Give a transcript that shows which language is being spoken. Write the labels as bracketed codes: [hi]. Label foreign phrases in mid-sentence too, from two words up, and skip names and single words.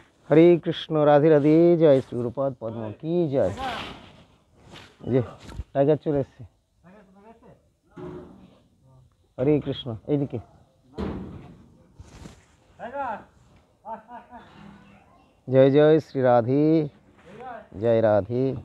[hi] हरे कृष्ण राधे राधे जय श्री गुरुपाद पद्म की जय। [bn] যে টাইগার চলে এসছে। হরে কৃষ্ণ এইদিকে জয় জয় শ্রী রাধে জয় রাধে।